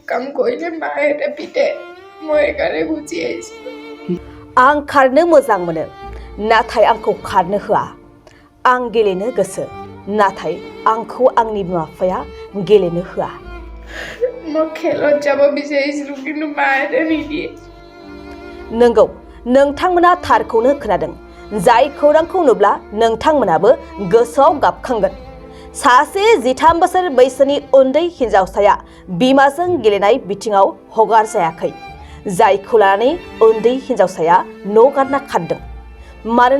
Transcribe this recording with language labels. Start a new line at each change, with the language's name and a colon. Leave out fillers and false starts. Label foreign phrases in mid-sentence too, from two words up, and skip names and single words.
Assamese: কাম কৰিলে মাহঁতে পিটে মই সেইকাৰণে গুচি আহিছিলোঁ
Bodo: आं खारनो मोजां मोनो नाथाय आंखौ खारनो होआ आं गेलेनो गोसो नाथाय आंखौ आंनि बिमा बिफाया गेलेनो होआ
Assamese: মই খেলত যাব বিচাৰিছিলোঁ কিন্তু মাহঁতে নিদিয়ে
Bodo: नंगौ नोंथांमोना थारखौनो खोनादों जाय खौरांखौ नुब्ला नोंथांमोनाबो गोसोआव गाबखांगोन सासे 13 बोसोर बैसोनि उन्दै हिनजावसाया बिमाजों गेलेनाय बिथिङाव हगार जायाखै जायखौ लानानै उन्दै हिनजावसाया न' गारना खारदों मानोना